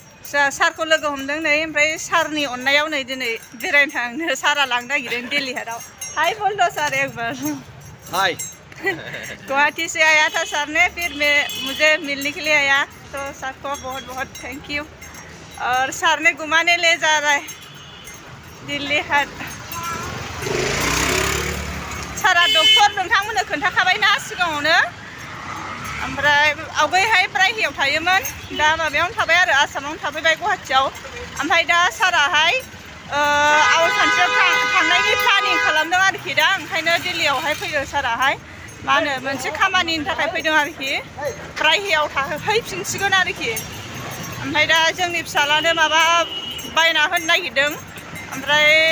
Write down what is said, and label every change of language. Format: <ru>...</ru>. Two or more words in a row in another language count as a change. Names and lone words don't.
<brx>सारखौ लोगो हमदों नै ओमफ्राय सारनि अननायाव नै दिनै बेरायनो थांनो सारा लांनो नागिरदों दिल्ली हाटआव</brx> <hi>हाय बोल दो सर एक बार</hi> <en>हाय</en> <hi>गुवाहाटी से आया था सर ने फिर मुझे मिलने के लिए आया तो सर को बहुत बहुत</hi> <en>thank you</en> <hi>और सर ने घुमाने ले जा रहा है दिल्ली हाट</hi> <brx>सारा डक्टर नोंथांमोननो खोन्थाखाबायना सिगाङावनो ओमफ्राय आवगायहाय प्राइभेटआव थायोमोन दा माबायावनो थाबाय आरो आसामावनो थाफैबाय गुवाहाटीयाव ओमफ्राय दा साराहाय आउट कान्ट्रियाव थांनायनि प्लानिं खालामदों आरोखि दा ओंखायनो दिल्लीयावहाय फैयो साराहाय मा होनो मोनसे खामानिनि थाखाय फैदों आरोखि प्राइभेटआव थाहैफिनसिगोन आरोखि ओमफ्राय दा जोंनि फिसालानो माबा बायना होनो नागिरदों ओमफ्राय</brx>